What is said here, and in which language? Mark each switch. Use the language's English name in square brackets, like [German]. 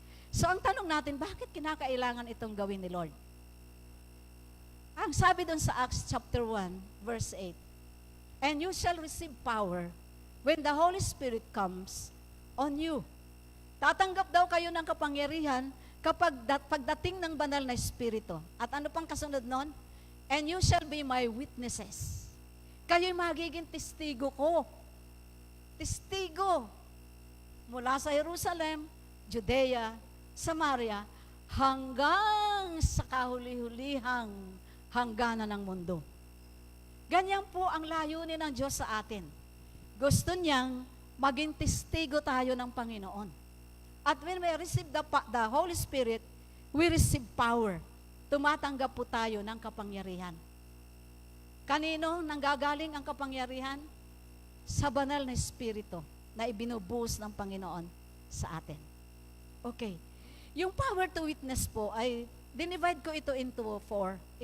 [Filipino] So ang tanong natin, bakit kinakailangan itong gawin ni Lord? Ang sabi doon sa [English] Acts chapter 1, verse 8, and you shall receive power when the Holy Spirit comes on you. [Filipino] Tatanggap daw kayo ng kapangyarihan kapag pagdating ng banal na Espiritu. At ano pang kasunod nun? [English] And you shall be my witnesses. [Filipino] Kayo'y magiging testigo ko. Testigo. Mula sa Jerusalem, Judea, Samaria, hanggang sa kahuli-hulihang hangganan ng mundo. Ganyan po ang layunin ng Diyos sa atin. Gusto niyang maging testigo tayo ng Panginoon. [English] At when we receive the Holy Spirit, we receive power. [Filipino] Tumatanggap po tayo ng kapangyarihan. Kanino nanggagaling ang kapangyarihan? Sa banal na Espiritu na ibinubuhos ng Panginoon sa atin. Okay. Yung [English] power to witness [Filipino] po ay dinivide ko ito [English] into four.